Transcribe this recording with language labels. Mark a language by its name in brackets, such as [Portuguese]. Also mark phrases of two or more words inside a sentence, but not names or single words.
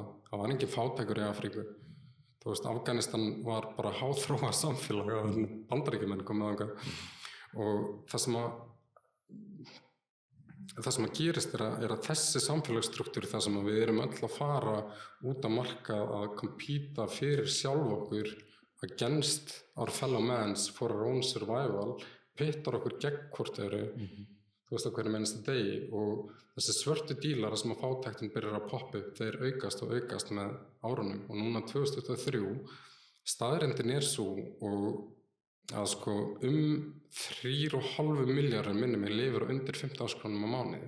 [Icelandic] Það var engin fátækur í Afríku. Þú veist, Afganistan var bara háþróað samfélag áður en Bandaríkjamenn komið þangað. Og það sem að gerist er að þessi samfélagsstruktúr, það sem að við erum öll að fara út á markað að kompíta fyrir sjálf okkur [English] against our fellow mans for our own survival, [Icelandic] pittar okkur gegn hvort öðru, þú veist, á hverjum einasta degi, og þessi svörtu dílar sem að fátæktin byrjar að poppa upp, þeir aukast og aukast með árunum, og núna 2023 staðreyndin svo og að sko 3,5 milljarðar minni mig lifir undir 15.000 krónum á mánuði.